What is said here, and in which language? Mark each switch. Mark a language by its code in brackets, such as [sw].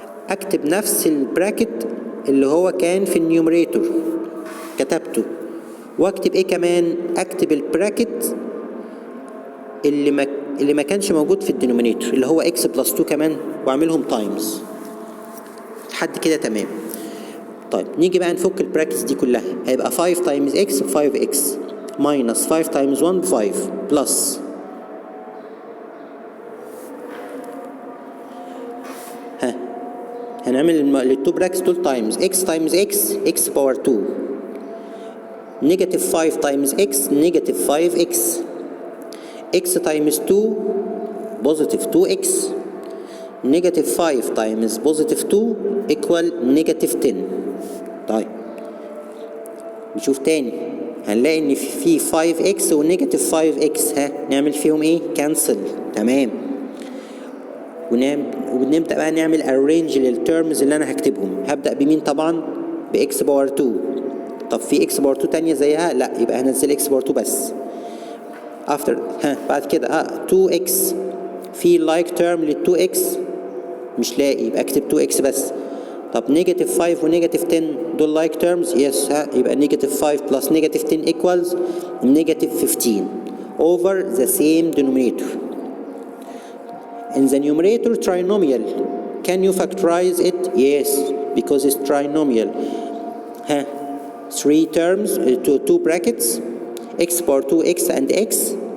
[ar] اكتب نفس البراكت اللي هو كان في النيوميريتور كتبته. واكتب ايه كمان؟ اكتب البراكت اللي ما كانش موجود في الدينومينيتور اللي هو x plus 2 كمان واعملهم تايمز. لحد كده تمام. طيب نيجي بقى نفك البراكتس دي كلها. هيبقى [en] 5 times x 5x minus 5 times 1 5 plus [ar] هنعمل التو براكتس دول تايمز x times x باور 2 نيجاتيف 5 times x نيجاتيف 5x x times 2 بوزيتيف 2x نيجاتيف 5 times بوزيتيف 2 equal نيجاتيف 10. طيب نشوف تاني هنلاقي ان في 5x ونيجاتيف 5x نعمل فيهم ايه؟ كانسل. تمام. ونبدأ بقى نعمل arrange للتيرمز اللي انا هكتبهم. هبدأ بمين طبعا؟ بx باور 2. طب في x باور 2 تانية زيها؟ لا، يبقى هنزل x باور 2 بس. after بعد كده 2x في like term لل 2x مش لاقي، يبقى اكتب 2x بس. طب نيجاتيف 5 ونيجاتيف 10 دول like terms؟ يس. يبقى نيجاتيف 5 plus نيجاتيف 10 equals نيجاتيف 15 [en] over the same denominator. In the numerator trinomial, can you factorize it? Yes, because it's trinomial. 3 terms, 2 brackets, x power 2x and x.